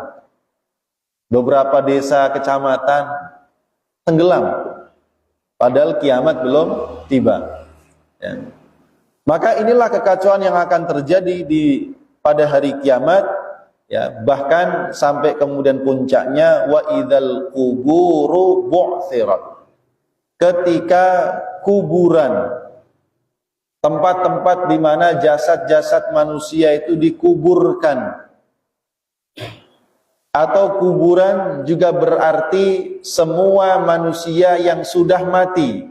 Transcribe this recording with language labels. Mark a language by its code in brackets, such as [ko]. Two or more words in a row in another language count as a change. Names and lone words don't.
[id] Beberapa desa, kecamatan tenggelam, padahal kiamat belum tiba. Ya. Maka inilah kekacauan yang akan terjadi pada hari kiamat. Ya, bahkan sampai kemudian puncaknya [ar] وإذا القبور بعثرت. [id] Ketika kuburan, tempat-tempat di mana jasad-jasad manusia itu dikuburkan. Atau kuburan juga berarti semua manusia yang sudah mati.